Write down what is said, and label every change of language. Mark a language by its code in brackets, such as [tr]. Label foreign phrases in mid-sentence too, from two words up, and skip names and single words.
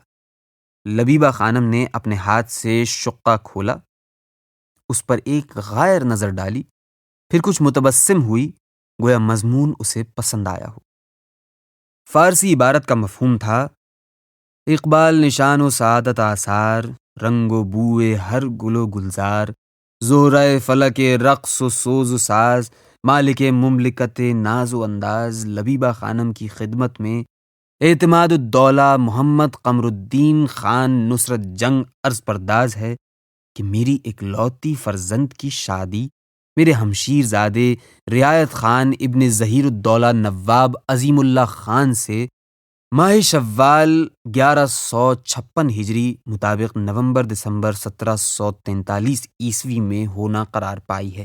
[ur] لبیبہ خانم نے اپنے ہاتھ سے شقہ کھولا، اس پر ایک غائر نظر ڈالی، پھر کچھ متبسم ہوئی، گویا مضمون اسے پسند آیا ہو۔ فارسی عبارت کا مفہوم تھا: [fa] اقبال نشان و سعادت آثار، رنگ و بوئے ہر گل و گلزار، زہرۂ فلک رقص و سوز و ساز، مالک مملکت ناز و انداز۔ [ur] لبیبہ خانم کی خدمت میں اعتماد الدولہ محمد قمر الدین خان نصرت جنگ عرض پرداز ہے کہ میری اکلوتی فرزند کی شادی میرے ہمشیر زادے رعایت خان ابن ظہیر الدولہ نواب عظیم اللہ خان سے ماہ شوال 1156 ہجری مطابق نومبر دسمبر 1743 عیسوی میں ہونا قرار پائی ہے۔